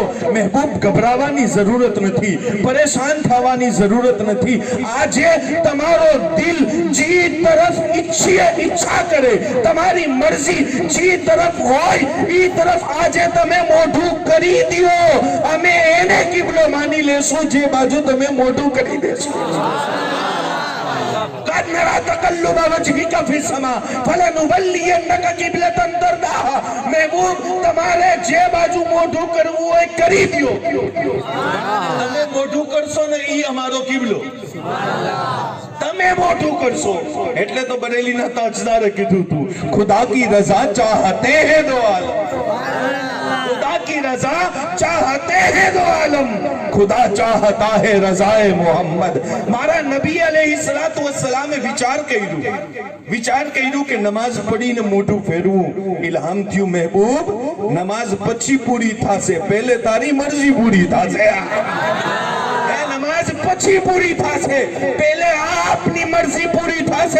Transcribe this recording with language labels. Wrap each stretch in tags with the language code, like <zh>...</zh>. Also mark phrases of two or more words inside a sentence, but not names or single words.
<gu>મહેબૂબ, ગભરાવાની જરૂરત નથી, પરેશાન થવાની જરૂરત નથી. આજે તમારો દિલ જી તરફ ઈચ્છા કરે, તમારી મરજી જી તરફ હોય ઈ તરફ આજે તમે મોઢું કરી દો. અમે એને કિબલો માની લેશું જે બાજુ તમે મોઢું કરી દેશો.</gu> <ar>قد نرى تقلب وجهك في السماء فلنولينك قبلة ترضاها.</ar> <gu>महबूब, તમારે જે બાજુ મોઢું કરવું હોય કરી દો. તમે મોઢું કરશો ને ઈ અમારો કિબલો. તમે મોઢું કરશો એટલે તો બરેલીના તાજદારે કીધું તું,</gu> <ur>خدا کی رضا چاہتے ہیں دو عالم. خدا کی رضا چاہتے ہیں دو عالم، خدا چاہتا ہے رضائے محمد.</ur> <gu>મારા નબી</gu> <ar>عليه الصلاة والسلام</ar> <gu>વિચાર કર્યું કે નમાઝ પડીને મોઢું ફેરવું. ઇલ્હામ થયું, મહેબૂબ, નમાઝ પછી પૂરી થશે, પહેલે તારી મરજી પૂરી થશે. નમાઝ પછી પૂરી થશે, પહેલે આપની મરજી પૂરી થશે.</gu>